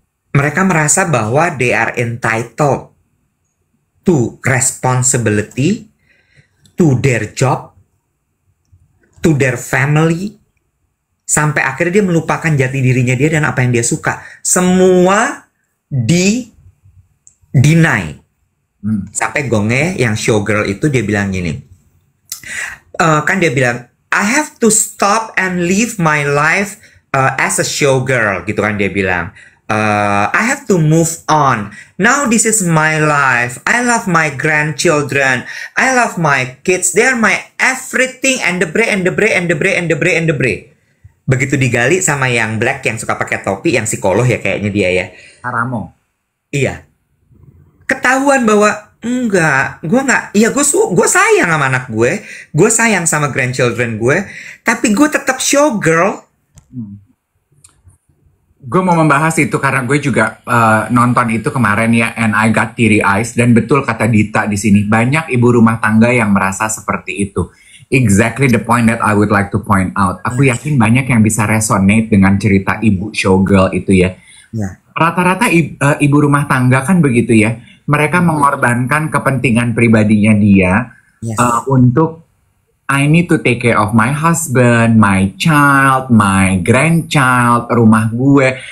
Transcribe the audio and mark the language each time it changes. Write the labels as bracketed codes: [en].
[id] Mereka merasa bahwa [en] they are entitled to responsibility, to their job, to their family. [id] Sampai akhirnya dia melupakan jati dirinya dia dan apa yang dia suka. Semua deny. Sampai gongnya yang showgirl itu dia bilang gini. Kan dia bilang, [en] I have to stop and live my life as a showgirl. [id] Gitu kan dia bilang. [en] I have to move on. Now this is my life. I love my grandchildren. I love my kids. They are my everything and the bre. [id] Begitu digali sama yang black yang suka pakai topi, yang psikolog ya kayaknya dia ya. Haramo. Iya. Ketahuan bahwa enggak, gue sayang sama anak gue sayang sama grandchildren gue, tapi gue tetap showgirl. Gue mau membahas itu karena gue juga nonton itu kemarin ya, [en] and I got teary eyes. [id] Dan betul kata Dita di sini, banyak ibu rumah tangga yang merasa seperti itu. [en] Exactly the point that I would like to point out. [id] Aku yakin banyak yang bisa resonate dengan cerita ibu showgirl itu ya. Rata-rata ibu rumah tangga kan begitu ya. Mereka mengorbankan kepentingan pribadinya dia untuk [en] I need to take care of my husband, my child, my grandchild, [id] rumah gue.